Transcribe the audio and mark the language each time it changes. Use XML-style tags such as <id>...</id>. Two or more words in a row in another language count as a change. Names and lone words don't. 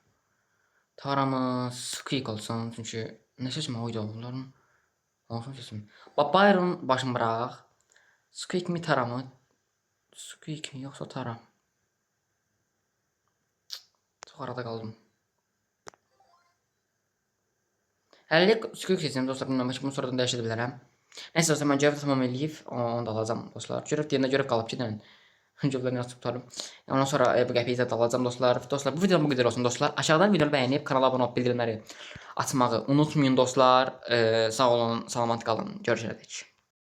<tr>Taramız Squeak olsun çünkü ne seçim oydu onların. Olsun seçim. Byron başını bırak. Squeak mi Tara mı? Squeak mi yoksa Tara? Çok arada kaldım.</tr> <az>Həllik Squeak seçim dostlar, bilməm ki bunu sonradan dəyişə bilərəm. Neyse dostlar, mən görev tamam eləyib onu da alacağım dostlar. Görev deyəndə görev qalıb ki, Cüblərini açıb tutarım. Ondan sonra bu qəpiyi də alacağım dostlar. Dostlar bu videom bu qədər olsun dostlar. Aşağıdan videonu bəyənib kanala abunə olub bildirimləri açmağı unutmayın dostlar. Sağ olun, salamat qalın. Görüşərik.</az>